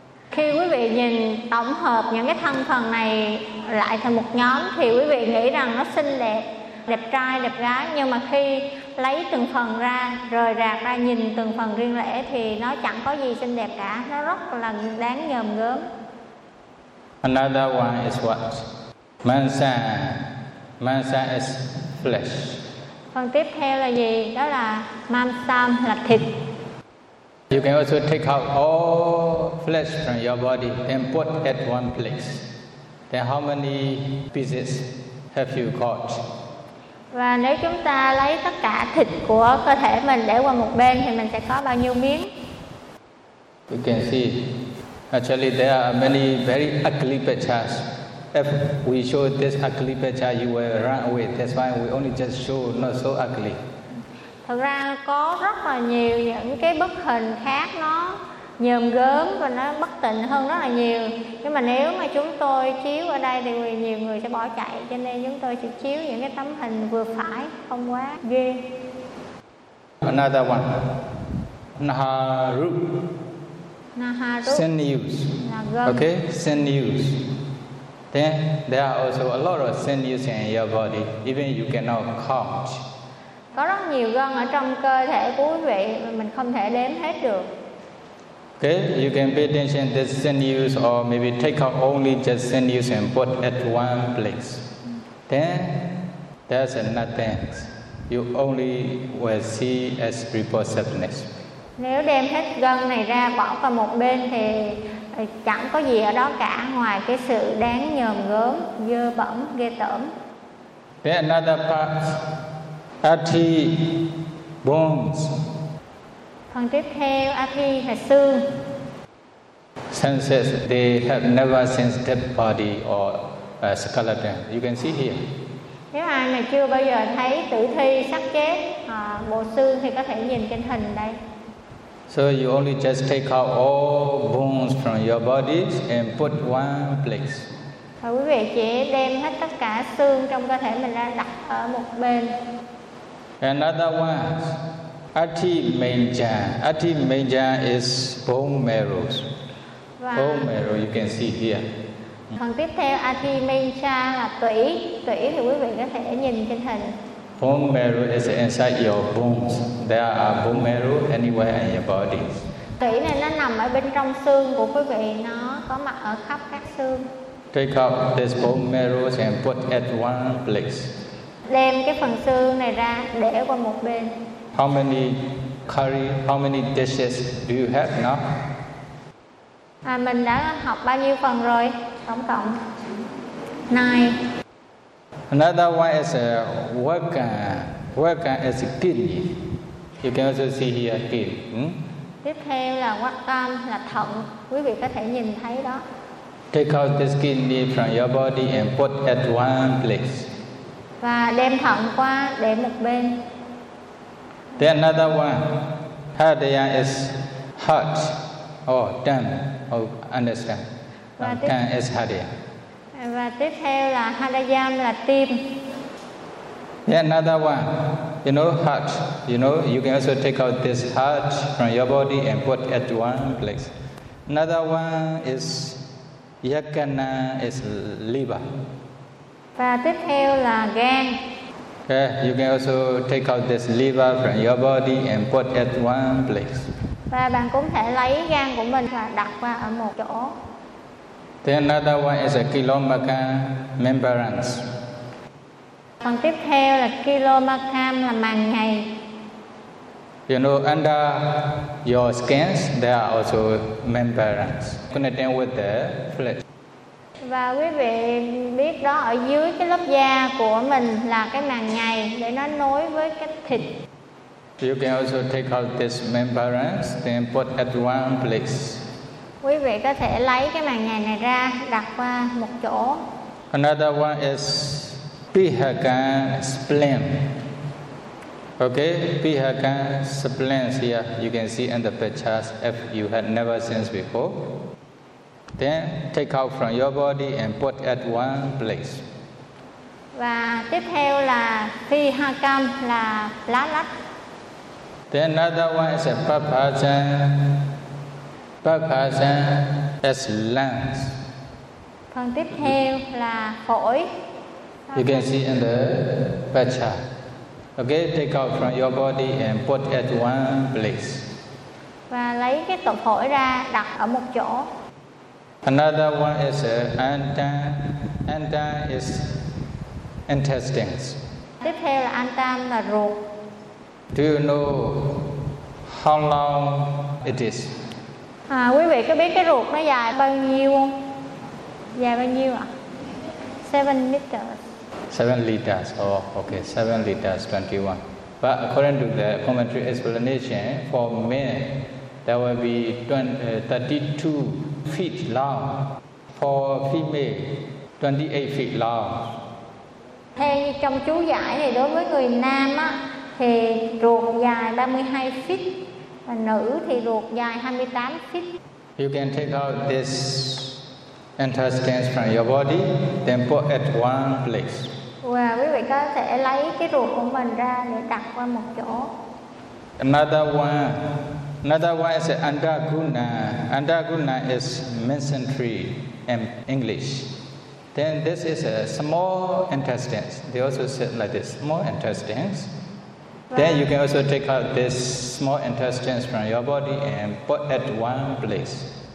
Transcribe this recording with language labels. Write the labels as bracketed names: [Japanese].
[Vietnamese] Khi quý vị nhìn tổng hợp những cái thân phần này lại thành một nhóm thì quý vị nghĩ rằng nó xinh đẹp, đẹp trai, đẹp gái. Nhưng mà khi lấy từng phần ra, rời rạc ra, nhìn từng phần riêng lẻ thì nó chẳng có gì xinh đẹp cả. Nó rất là đáng nhờm gớm. [English] Another one is what? Mansa. Mansa is flesh. [Vietnamese] Phần tiếp theo là gì? Đó là mamsam, là thịt. [English] You can also take out all flesh from your body and put at one place. Then how many pieces have you got? [Vietnamese] Và nếu chúng ta lấy tất cả thịt của cơ thể mình để qua một bên thì mình sẽ có bao nhiêu miếng? [English] You can see, actually there are many very ugly pictures. If we show this ugly picture, you will run away. That's why we only just show not so ugly. [Vietnamese] Thực ra có rất là nhiều những cái bức hình khác nó nhờm gớm và nó bất tịnh hơn rất là nhiều. Nhưng mà nếu mà chúng tôi chiếu ở đây thì nhiều người sẽ bỏ chạy. Cho nên chúng tôi chỉ chiếu những cái tấm hình vừa phải, không quá ghê. [English] Another one. Naharu. Naharu. Sinews. [Vietnamese] Là gân. [English] Okay, sinews. Then there are also a lot of sin using your body, even you cannot count. [Vietnamese] Có rất nhiều gân ở trong cơ thể của quý vị mình không thể đếm hết được. [English] Okay, you can pay attention to the sinews, or maybe take out only just sinews and put at one place. Then there's nothing. You only will see as repulsiveness. [Vietnamese] Nếu đem hết gân này ra bỏ qua một bên thì chẳng có gì ở đó cả ngoài cái sự đáng nhờm gớm, dơ bẩn, ghê tởm. [English] Then another part, athi bones. [Vietnamese] Phần tiếp theo, athi là xương. [English] Senses, they have never seen dead body or skeleton. You can see here. [Vietnamese] Nếu ai mà chưa bao giờ thấy tử thi, xác chết, bộ xương thì có thể nhìn trên hình đây. [English] So you only just take out all bones from your body and put one place. [Vietnamese] Và quý vị chỉ đem hết tất cả xương trong cơ thể mình ra đặt ở một bên. [English] Another one, athi manja. Athi manja is bone marrows. [Vietnamese] Và [English] bone marrow, you can see here. [Vietnamese] Phần tiếp theo, athi manja là tủy. Tủy thì quý vị có thể nhìn trên hình. [English] Bone marrow is inside your bones. There are bone marrow anywhere in your body. [Vietnamese] Tủy này nó nằm ở bên trong xương của quý vị, nó có mặt ở khắp các xương. [English] Take out this bone marrow and put at one place. [Vietnamese] Đem cái phần xương này ra để qua một bên. [English] How many curry, how many dishes do you have now? [Vietnamese] Mình đã học bao nhiêu phần rồi? Tổng cộng 9. [English] Another one is a organ. Organ is a kidney. You can also see here kidney. [Vietnamese] Tiếp theo là organ là thận. Quý vị có thể nhìn thấy đó. [English] Take out this kidney from your body and put at one place. [Vietnamese] Và đem thận qua để một bên. [English] Then another one. Hadaya is heart. Oh, tan. Oh, understand. Tan is hadaya. [Vietnamese] Và tiếp theo là Hadayam là tim. [English] Yeah, another one. You know, heart. You know, you can also take out this heart from your body and put at one place. Another one is Yakana is liver. [Vietnamese] Và tiếp theo là gan. [English] Yeah, you can also take out this liver from your body and put at one place. [Vietnamese] Và bạn cũng thể lấy gan của mình và đặt qua ở một chỗ. [English] Then another one is a kilomaka membranes. [Vietnamese] Phần tiếp theo là kilomakam là màng nhầy. [English] You know, under your skins, there are also membranes connecting with the flesh. [Vietnamese] Và quý vị biết đó, ở dưới cái lớp da của mình là cái màng nhầy để nó nối với cái thịt. [English] You can also take out this membranes and put at one place. [Vietnamese] Quý vị có thể lấy cái màng nhầy này ra đặt qua một chỗ. [English] Another one is pihaka spleen. Okay, pihaka spleen here. You can see in the pictures if you had never seen before. Then take out from your body and put at one place. [Vietnamese] Và tiếp theo là pihakam là lá lách. [English] Then another one is a papajan. Papajan is lungs. [Vietnamese] Phần tiếp theo là phổi. [English] You can see in the picture. Okay, take out from your body and put at one place. [Vietnamese] Và lấy cái tổ phổi ra đặt ở một chỗ. [English] Another one is antan. Antan is intestines. [Vietnamese] Tiếp theo là antan là ruột. [English] Do you know how long it is? [Vietnamese] Quý vị có biết cái ruột nó dài bao nhiêu không? Dài bao nhiêu ạ? [English] 7 meters. 7 liters. Oh, okay. 7 liters, 21. But according to the commentary explanation, for men, there will be 32 feet long. For female, 28 feet long. [Vietnamese] Theo trong chú giải thì đối với người nam á, thì ruột dài 32 feet. Và nữ thì ruột dài 28 feet. [English] You can take out this intestines from your body, then put at one place. [Vietnamese] Wow, quý vị có thể lấy cái ruột của mình ra để đặt qua một chỗ. [English] Another one is andaguna. Andaguna is mesentery in English. Then this is a small intestines. They also sit like this, small intestines. Then you can also take out this small intestines from your body and put at one place.